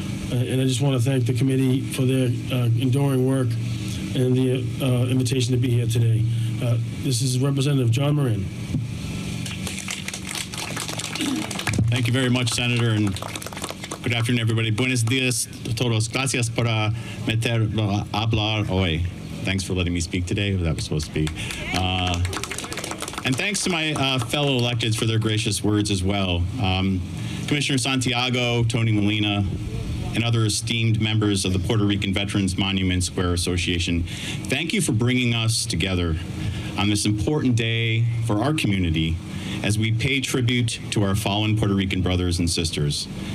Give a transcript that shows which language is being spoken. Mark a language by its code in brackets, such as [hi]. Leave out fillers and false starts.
[en] And I just want to thank the committee for their enduring work and the invitation to be here today. This is Representative John Moran. Thank you very much, Senator, and good afternoon, everybody. [es] Buenos dias a todos. Gracias por meterlo a hablar hoy. [en] Thanks for letting me speak today. That was supposed to be. And thanks to my fellow electeds for their gracious words as well. Commissioner Santiago, Tony Molina, and other esteemed members of the Puerto Rican Veterans Monument Square Association, thank you for bringing us together on this important day for our community as we pay tribute to our fallen Puerto Rican brothers and sisters.